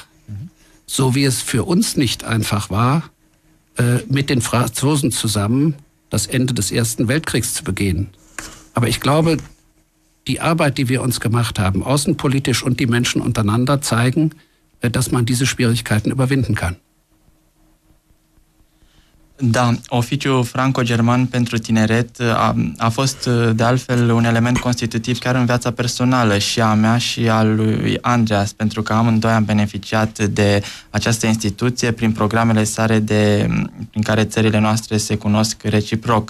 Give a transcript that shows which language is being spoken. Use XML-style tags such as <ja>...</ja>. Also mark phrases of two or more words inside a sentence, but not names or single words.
<de>So wie es für uns nicht einfach war, mit den Franzosen zusammen das Ende des Ersten Weltkriegs zu begehen. Aber ich glaube, die Arbeit, die wir uns gemacht haben, außenpolitisch und die Menschen untereinander, zeigen, dass man diese Schwierigkeiten überwinden kann.</de> <ro>Da, oficiul franco-german pentru tineret a fost de altfel un element constitutiv chiar în viața personală și a mea și a lui Andreas, pentru că amândoi am beneficiat de această instituție prin programele sale prin care țările noastre se cunosc reciproc.</ro>